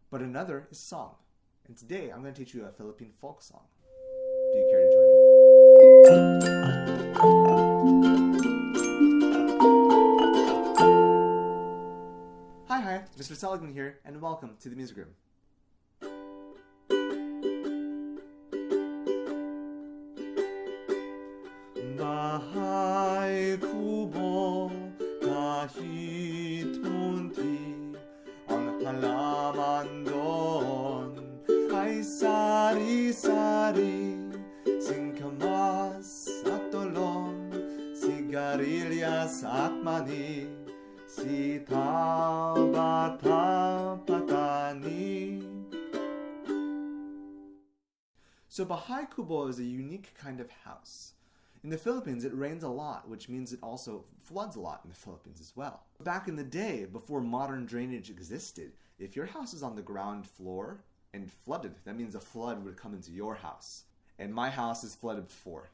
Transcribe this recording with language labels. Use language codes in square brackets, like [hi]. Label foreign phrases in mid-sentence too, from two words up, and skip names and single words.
[en] But another is song. And today I'm going to teach you a Philippine folk song. Do you care to join me? Hi, Mr. Seligman here, and welcome to the Music Room. [tl] Bahay Kubo, kahit munti, ang halaman doon ay sari-sari, Singkamas at talong, Sigariliyas at mani, Si-taw, ba-taw, patani. [en] So Bahay Kubo is a unique kind of house. In the Philippines, it rains a lot, which means it also floods a lot in the Philippines as well. Back in the day, before modern drainage existed, if your house is on the ground floor and flooded, that means a flood would come into your house. And my house is flooded before.